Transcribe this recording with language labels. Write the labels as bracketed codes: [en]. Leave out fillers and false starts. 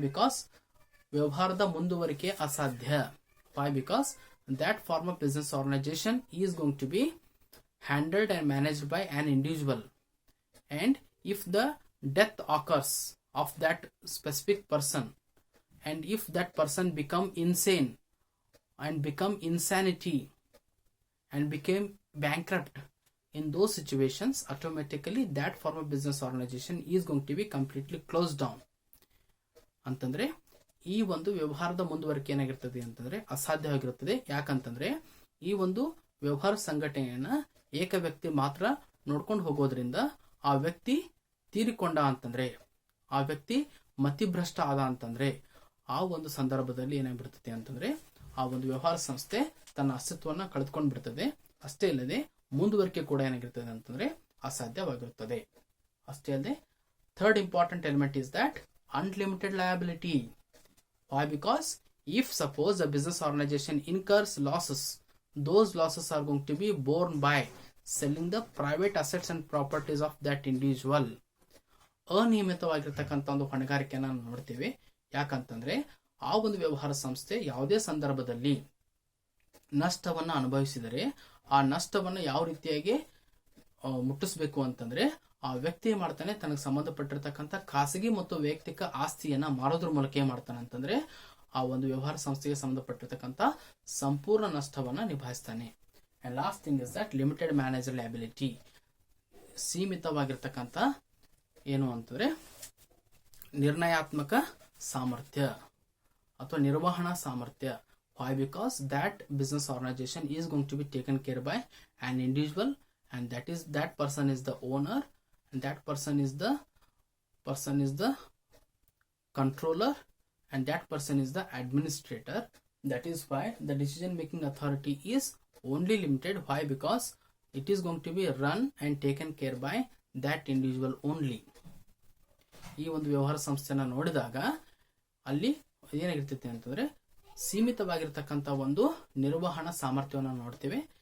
[kn] Because ವ್ಯವಹಾರದ ಮುಂದುವರಿಕೆ ಅಸಾಧ್ಯ. [en] Why? Because that form of business organization is going to be handled and managed by an individual, and if the death occurs of that specific person, and if that person become insane and become insanity and became bankrupt, in those situations automatically that form of business organization is going to be completely closed down. [kn] ಅಂತಂದ್ರೆ ಈ ಒಂದು ವ್ಯವಹಾರದ ಮುಂದುವರಿಕೆ ಏನಾಗಿರ್ತದೆ ಅಂತಂದ್ರೆ ಅಸಾಧ್ಯವಾಗಿರುತ್ತದೆ. ಯಾಕಂತಂದ್ರೆ ಈ ಒಂದು ವ್ಯವಹಾರ ಸಂಘಟನೆಯನ್ನ ಏಕ ವ್ಯಕ್ತಿ ಮಾತ್ರ ನೋಡ್ಕೊಂಡು ಹೋಗೋದ್ರಿಂದ ಆ ವ್ಯಕ್ತಿ ತೀರಿಕೊಂಡ ಅಂತಂದ್ರೆ, ಆ ವ್ಯಕ್ತಿ ಮತಿಭ್ರಷ್ಟ ಆದ ಅಂತಂದ್ರೆ ಆ ಒಂದು ಸಂದರ್ಭದಲ್ಲಿ ಏನಾಗ್ಬಿಡ್ತದೆ ಅಂತಂದ್ರೆ ಆ ಒಂದು ವ್ಯವಹಾರ ಸಂಸ್ಥೆ ತನ್ನ ಅಸ್ತಿತ್ವವನ್ನು ಕಳೆದುಕೊಂಡು ಬಿಡ್ತದೆ. ಅಷ್ಟೇ ಇಲ್ಲದೆ ಮುಂದುವರಿಕೆ ಕೂಡ ಏನಾಗಿರ್ತದೆ ಅಂತಂದ್ರೆ ಅಸಾಧ್ಯವಾಗಿರುತ್ತದೆ. ಅಷ್ಟೇ ಅಲ್ಲದೆ [en] Third important element is that unlimited liability. Why? Because if suppose a business organization incurs losses, those losses are going to be borne by selling the private assets and properties of that individual. [kn] ಅನಿಯಮಿತವಾಗಿರ್ತಕ್ಕಂಥ ಒಂದು ಹೊಣೆಗಾರಿಕೆಯನ್ನು ನಾವು ನೋಡ್ತೀವಿ. ಯಾಕಂತಂದ್ರೆ ಆ ಒಂದು ವ್ಯವಹಾರ ಸಂಸ್ಥೆ ಯಾವುದೇ ಸಂದರ್ಭದಲ್ಲಿ ನಷ್ಟವನ್ನ ಅನುಭವಿಸಿದರೆ ಆ ನಷ್ಟವನ್ನು ಯಾವ ರೀತಿಯಾಗಿ ಮುಟ್ಟಿಸಬೇಕು ಅಂತಂದ್ರೆ ಆ ವ್ಯಕ್ತಿ ಏನ್ ಮಾಡ್ತಾನೆ, ತನಗೆ ಸಂಬಂಧಪಟ್ಟಿರ್ತಕ್ಕಂಥ ಖಾಸಗಿ ಮತ್ತು ವೈಯಕ್ತಿಕ ಆಸ್ತಿಯನ್ನ ಮಾರೋದ್ರ ಮೂಲಕ ಏನ್ ಮಾಡ್ತಾನೆ ಅಂತಂದ್ರೆ ಆ ಒಂದು ವ್ಯವಹಾರ ಸಂಸ್ಥೆಗೆ ಸಂಬಂಧಪಟ್ಟಿರ್ತಕ್ಕಂಥ ಸಂಪೂರ್ಣ ನಷ್ಟವನ್ನ ನಿಭಾಯಿಸ್ತಾನೆ. [en] And last thing is that limited manager liability. [kn] ಸೀಮಿತವಾಗಿರ್ತಕ್ಕಂಥ ಏನು ಅಂತಂದ್ರೆ ನಿರ್ಣಯಾತ್ಮಕ ಸಾಮರ್ಥ್ಯ ಅಥವಾ ನಿರ್ವಹಣಾ ಸಾಮರ್ಥ್ಯ. [en] Why? Because that business organization is going to be taken care by an individual, and that person is the owner, and that person is the controller, and that person is the administrator. That is why the decision making authority is only limited. Why? Because it is going to be run and taken care by that individual only. [kn] ಈ ಒಂದು ವ್ಯವಹಾರ ಸಂಸ್ಥೆನ ನೋಡಿದಾಗ ಅಲ್ಲಿ ಏನಾಗಿರ್ತೈತೆ ಅಂತಂದ್ರೆ ಸೀಮಿತವಾಗಿರ್ತಕ್ಕಂಥ ಒಂದು ನಿರ್ವಹಣಾ ಸಾಮರ್ಥ್ಯವನ್ನು ನೋಡ್ತೇವೆ.